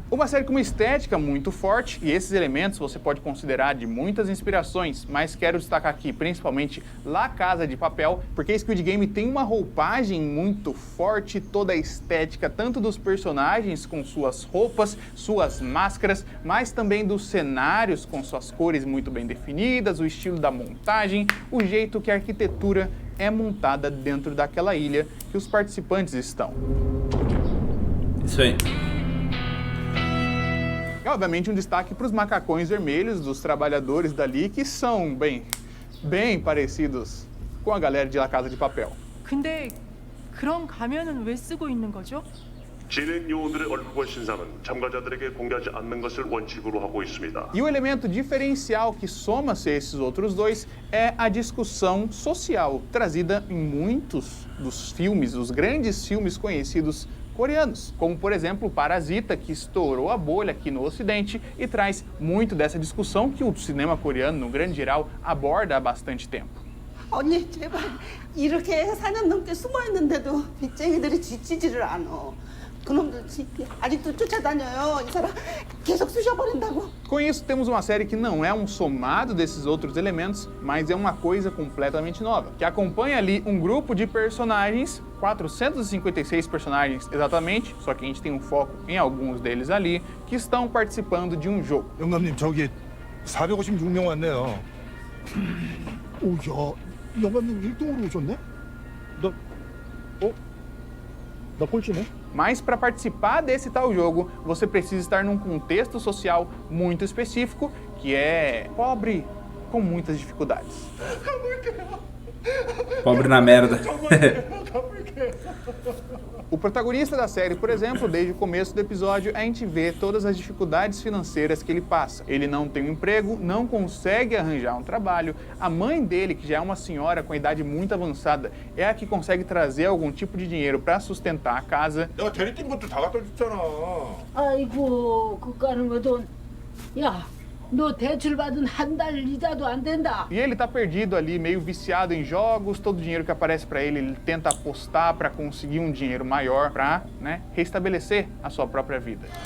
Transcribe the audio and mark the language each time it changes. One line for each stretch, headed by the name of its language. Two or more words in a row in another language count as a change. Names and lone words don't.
Portuguese: Uma série com uma estética muito forte, e esses elementos você pode considerar de muitas inspirações, mas quero destacar aqui principalmente La Casa de Papel, porque Squid Game tem uma roupagem muito forte, toda a estética, tanto dos personagens com suas roupas, suas máscaras, mas também dos cenários com suas cores muito bem definidas, o estilo da montagem, o jeito que a arquitetura é montada dentro daquela ilha que os participantes estão. Isso aí. E, obviamente, um destaque para os macacões vermelhos dos trabalhadores dali, que são bem parecidos com a galera de La Casa de Papel.
Korean: 근데 그런 가면은 왜 쓰고 있는 거죠? 진행 요원들의 얼굴과 신상은 참가자들에게 공개하지 않는 것을 원칙으로 하고 있습니다.
Portuguese: E o elemento diferencial que soma-se a esses outros dois é a discussão social, trazida em muitos dos filmes, os grandes filmes conhecidos coreanos, como por exemplo Parasita, que estourou a bolha aqui no Ocidente e traz muito dessa discussão que o cinema coreano, no grande geral, aborda há bastante tempo.
Korean: 언니 제발 이렇게 4년 넘게 숨어 있는데도 빚쟁이들이 지치지를 않아. 그놈들 아직도 쫓아다녀요. 이 사람 계속 쑤셔버린다고.
Portuguese: Com isso, temos uma série que não é um somado desses outros elementos, mas é uma coisa completamente nova, que acompanha ali um grupo de personagens, 456 personagens exatamente, só que a gente tem um foco em alguns deles ali, que estão participando de um jogo.
Korean: 영감님 저기 456명 왔네요. 오야 영감님 1등으로 오셨네? 나 꼴찌네?
Portuguese: Mas para participar desse tal jogo, você precisa estar num contexto social muito específico, que é pobre com muitas dificuldades. Pobre na merda. O protagonista da série, por exemplo, desde o começo do episódio, a gente vê todas as dificuldades financeiras que ele passa. Ele não tem um emprego, não consegue arranjar um trabalho. A mãe dele, que já é uma senhora com idade muito avançada, é a que consegue trazer algum tipo de dinheiro para sustentar a casa.
Korean: 내가 대리 뛴 것도 다 갖다 줬잖아. 아이고 그까는 것도 야 너 대출 받은 한 달 이자도 안 된다.
Portuguese: E ele tá perdido ali, meio viciado em jogos, todo o dinheiro que aparece para ele tenta apostar para conseguir um dinheiro maior, para, né, restabelecer a sua própria vida.